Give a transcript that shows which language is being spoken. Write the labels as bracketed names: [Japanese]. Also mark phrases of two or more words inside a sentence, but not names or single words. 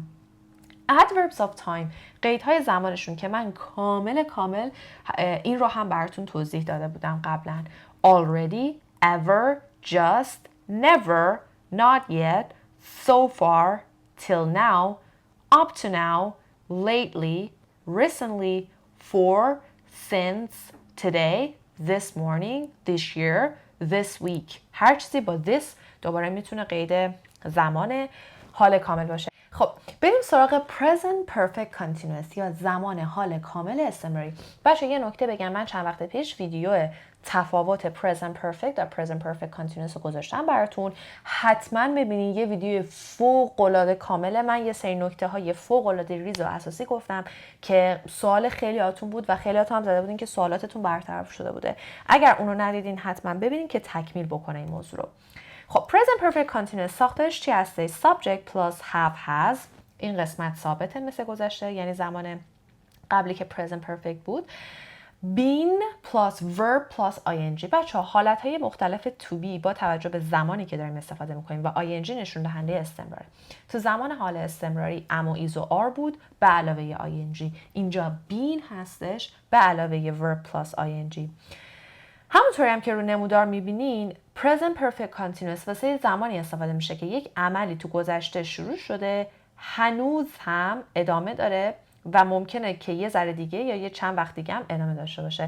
[English] adverbs of time [Persian] قیدهای زمانشون که من کامل این رو هم براتون توضیح داده بودم قبلا. [English] already, ever, just, never, not yet, so far, till now, up to now, lately, recently, for, since, today, this morning, this year, this week. [Persian] هر چیزی با this دوباره میتونه قید زمان حال کامل باشه. خب بریم سراغ [English] present perfect continuous [Persian] یا زمان حال کامل استمراری. بچه یه نکته بگم، من چند وقت پیش ویدیو تفاوت [English] present perfect [Persian] و [English] present perfect continuous [Persian] رو گذاشتم براتون. حتما ببینید، یه ویدیو فوق العاده کامله. من یه سری نکته های فوق العاده ریز و اساسی گفتم که سوال خیلیاتون بود و خیلیاتون هم زده بودین که سوالاتتون برطرف شده بوده. اگر اونو ندیدین حتما ببینید که تکمیل بکنه این موضوع رو. [English] خب present perfect continuous [Persian] ساختش چی هسته؟ [English] subject plus have has. [Persian] این قسمت ثابته مثل گذشته، یعنی زمان قبلی که [English] present perfect [Persian] بود. [English] been plus verb plus ing. [Persian] بچه ها حالتهای مختلف [English] to be [Persian] با توجه به زمانی که داریم استفاده میکنیم و ing نشون دهنده استمرار. تو زمان حال استمراری ام و ایز و آر بود به علاوه ing. اینجا been هستش به علاوه [English] verb plus ing. [Persian] همونطوری هم که رو نمودار میبینین [English] present perfect continuous [Persian] واسه زمانی استفاده میشه که یک عملی تو گذشته شروع شده، هنوز هم ادامه داره و ممکنه که یه ذره دیگه یا یه چند وقت دیگه هم ادامه داشته باشه.